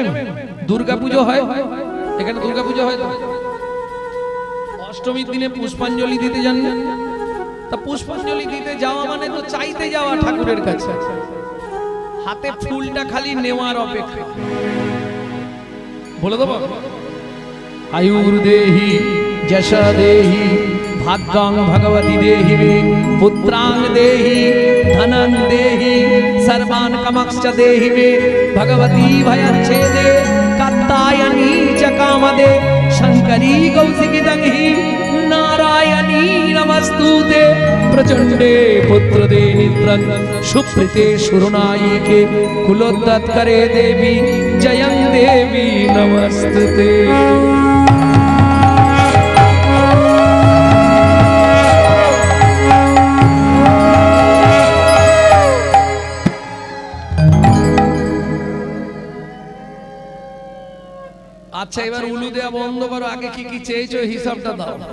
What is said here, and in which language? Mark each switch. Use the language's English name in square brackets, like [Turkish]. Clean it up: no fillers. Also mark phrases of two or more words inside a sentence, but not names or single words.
[Bangla] দুর্গাপুজো হয় এখানে, দুর্গাপুজো হয়, অষ্টমীর দিনে পুষ্পাঞ্জলি দিতে যান না? তা পুষ্পাঞ্জলি দিতে যাওয়া মানে তো চাইতে যাওয়া ঠাকুরের কাছে, হাতে ফুলটা খালি নেওয়ার অপেক্ষা। বলে দেবো, [Sanskrit] আয়ুর দেহি যশা দেহি भाग्यं भगवती देहि मे पुत्रां देहि धनं देहि सर्वान् कामश्च देहि मे भगवती भयच्छेदे कात्यायनी च कामदे शंकरी कौशिकीदंहि नारायणी नमस्तुते प्रचंडे पुत्रदे निद्रं सुप्रीते सुरनायिके कुलोत्तत्करे देवी जयं देवी नमस्तुते। [Bangla] আচ্ছা এবার উলু দেয়া বন্ধ করো, আগে কি কি চেয়েছো হিসাবটা দাও।